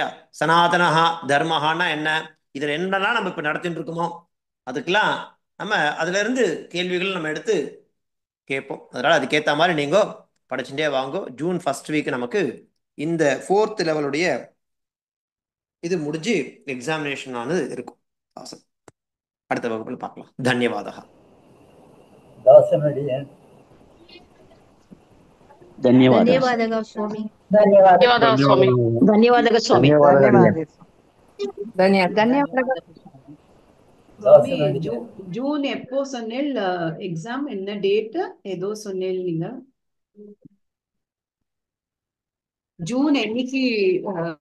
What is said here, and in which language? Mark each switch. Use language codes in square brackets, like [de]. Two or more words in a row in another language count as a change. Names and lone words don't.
[ta] சனாதனஹா தர்மஹான்னா என்ன, இதுல என்னெல்லாம் நம்ம இப்ப நடத்திட்டு இருக்கோமோ அதுக்கெல்லாம் நம்ம அதுல இருந்து கேள்விகள் நம்ம எடுத்து கேட்போம். அதனால அதுக்கேற்ற மாதிரி நீங்க படிச்சுட்டே வாங்கோ. ஜூன் 1st வீக் நமக்கு இந்த 4th லெவலுடைய இது முடிஞ்சு எக்ஸாமினேஷன் ஆனது இருக்கும். அவசரம். அடுத்த வகுப்பில் பார்க்கலாம். தன்யவாதா. [kn] ಧನ್ಯವಾದ ಸ್ವಾಮಿ. ಧನ್ಯವಾದ ಸ್ವಾಮಿ. ಧನ್ಯವಾದ ಸ್ವಾಮಿ. ಧನ್ಯವಾದ ಸ್ವಾಮಿ. [ta] ஜூன் எப்போ சொன்னேல் எக்ஸாம்? என்ன டேட் ஏதோ சொன்னேல் நீங்க? ஜூன் என்னைக்கு